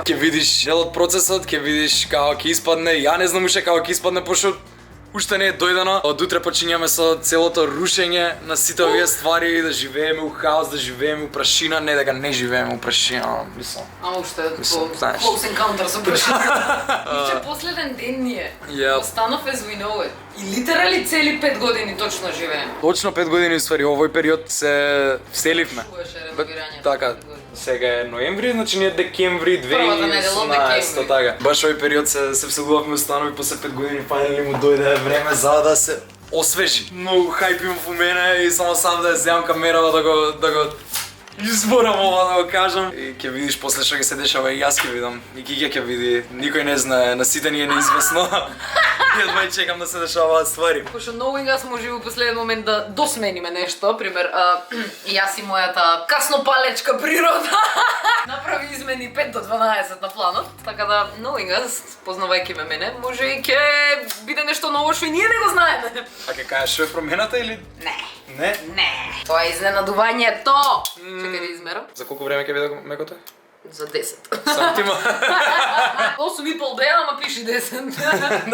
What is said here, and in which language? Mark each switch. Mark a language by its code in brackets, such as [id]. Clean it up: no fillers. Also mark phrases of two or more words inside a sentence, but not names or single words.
[mk] Ќе видиш целот процесот, ќе видиш како ќе испадне. Ја не знам уште како ќе испадне, пошто уште не е дојдено. Од утре почињаме со целото рушење на сите овие ствари, да живееме у хаос, да живееме у прашина, не дека не живееме у прашина, мислам. Ама уште Мислам, знаеш. [en] close encounter [mk] со прашина. Иче последен ден ни е. Yep. Останав [en] as we know it. [mk] И литерали цели 5 години точно живеем. Точно 5 години уствари, овој период се вселивме. Чуваше реновирањето. Така, сега е ноември, значи ние декември Првата недела од 2018, декември. така. Баш овој период се вселувавме установи после 5 години, фајнали му дојде време за да се освежи. Многу хајп имам во мене и само сам да ја земам камерава да го изборам ова да го кажам. И ќе видиш после што ќе се дешава и јас ќе видам. И Гига ќе види. Никој не знае, на сите ни е неизвестно. И едва и чекам да се дешаваат ствари. Пошто [en] knowing us [mk] може во последен момент да досмениме нешто, пример, јас и мојата каснопалечка природа направи измени 5 до 12 на планот, така да [en] knowing us, [mk] познавајќи ме мене, може и ќе биде нешто ново што и ние не го знаеме. А ќе кажеш што е промената или Не. не? Не. Тоа е изненадувањето. Чекај да измерам. За колку време ќе биде мекото? За 10. Сам ти ма. Осум и пол дена, ама пиши 10.